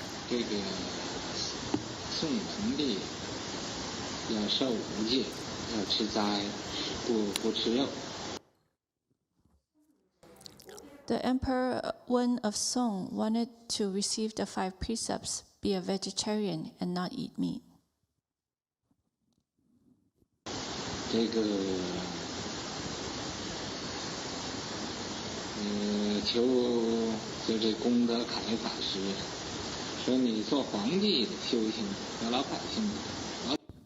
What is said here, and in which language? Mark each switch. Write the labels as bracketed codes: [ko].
[zh] 这个宋文帝要受五戒，要吃斋，不吃肉。 [en] The Emperor Wen of Song wanted to receive the 5 precepts, be a vegetarian and not eat meat. [zh] 这个就这功德凯法师说，你做皇帝的修行和老百姓的。